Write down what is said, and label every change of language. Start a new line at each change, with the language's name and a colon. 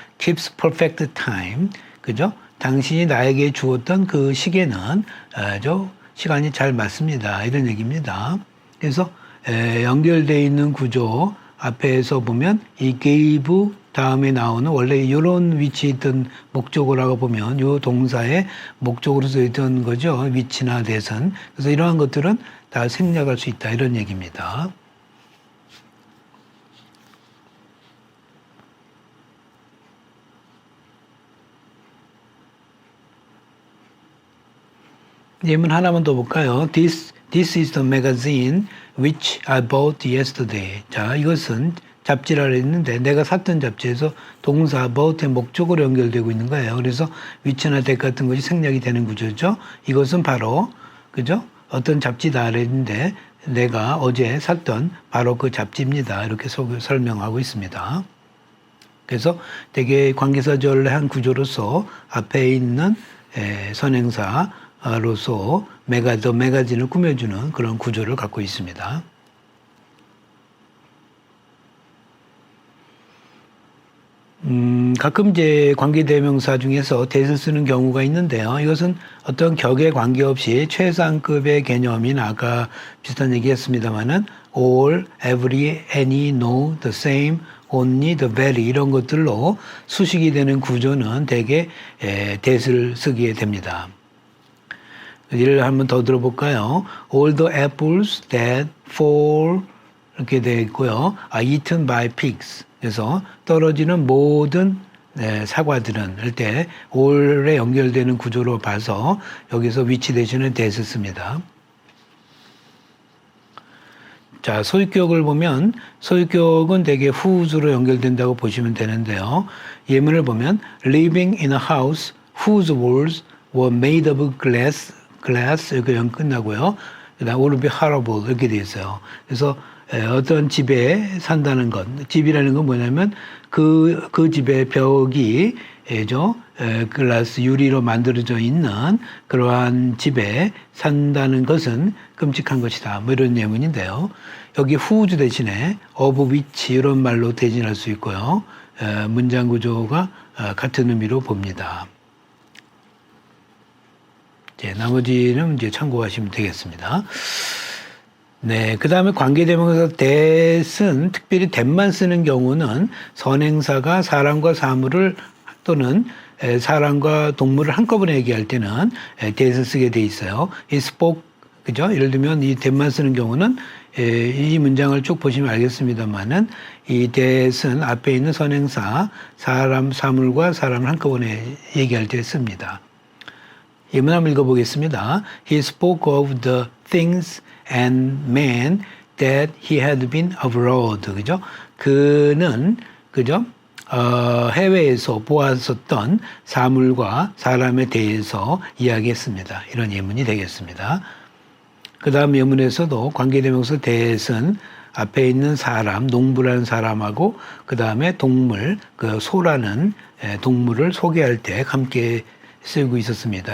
English: keeps perfect time,
Korean: 그죠? 당신이 나에게 주었던 그 시계는 시간이 잘 맞습니다. 이런 얘기입니다. 그래서 연결되어 있는 구조 앞에서 보면 이 gave 다음에 나오는 원래 이런 위치에 있던 목적어라고 보면 이 동사의 목적으로 쓰였던 거죠. 위치나 대선. 그래서 이러한 것들은 다 생략할 수 있다. 이런 얘기입니다. 예문 하나만 더 볼까요?
English: This is the magazine which I bought yesterday.
Korean: 자, 이것은 잡지라 했는데 내가 샀던 잡지에서 동사 bought의 목적으로 연결되고 있는 거예요. 그래서 위치나 대 같은 것이 생략이 되는 구조죠. 이것은 바로 그죠? 어떤 잡지다 했는데 내가 어제 샀던 바로 그 잡지입니다. 이렇게 설명하고 있습니다. 그래서 되게 관계사절한 구조로서 앞에 있는 선행사로서 더 매거진을 꾸며주는 그런 구조를 갖고 있습니다. 가끔 이제 관계대명사 중에서 that을 쓰는 경우가 있는데요. 이것은 어떤 격에 관계없이 최상급의 개념인 아까 비슷한 얘기 했습니다만은 all, every, any, no, the same, only, the very 이런 것들로 수식이 되는 구조는 대개 that을 쓰게 됩니다. 예를 한번 더 들어볼까요?
English: All the apples that fall
Korean: 이렇게 되어 있고요.
English: are eaten by pigs.
Korean: 그래서 떨어지는 모든 사과들은 할 때 all에 연결되는 구조로 봐서 여기서 위치 대신에 that을 씁니다. 자, 소유격을 보면 소유격은 대개 whose로 연결된다고 보시면 되는데요. 예문을 보면
English: living in a house whose walls were made of glass
Korean: 이렇게 끝나고요. 그다음
English: would be horrible
Korean: 이렇게 돼 있어요. 그래서 어떤 집에 산다는 것, 집이라는 건 뭐냐면 그 집의 벽이 글라스 유리로 만들어져 있는 그러한 집에 산다는 것은 끔찍한 것이다. 뭐 이런 예문인데요. 여기 whose 대신에 of which 이런 말로 대신할 수 있고요. 문장 구조가 같은 의미로 봅니다. 나머지는 이제 참고하시면 되겠습니다. 네, 그 다음에 관계대명사 that은 특별히 that만 쓰는 경우는 선행사가 사람과 사물을 또는 사람과 동물을 한꺼번에 얘기할 때는 that을 쓰게 돼 있어요. 이 spoke, 그죠? 예를 들면 이 that만 쓰는 경우는 이 문장을 쭉 보시면 알겠습니다만은 이 that은 앞에 있는 선행사 사람, 사물과 사람을 한꺼번에 얘기할 때 씁니다. 예문 한번 읽어보겠습니다.
English: He spoke of the things and men that he had been abroad.
Korean: 그죠? 그는, 그죠? 해외에서 보았었던 사물과 사람에 대해서 이야기했습니다. 이런 예문이 되겠습니다. 그 다음 예문에서도 관계대명사 that은 앞에 있는 사람, 농부라는 사람하고 그 다음에 동물, 그 소라는 동물을 소개할 때 함께 쓰고 있었습니다.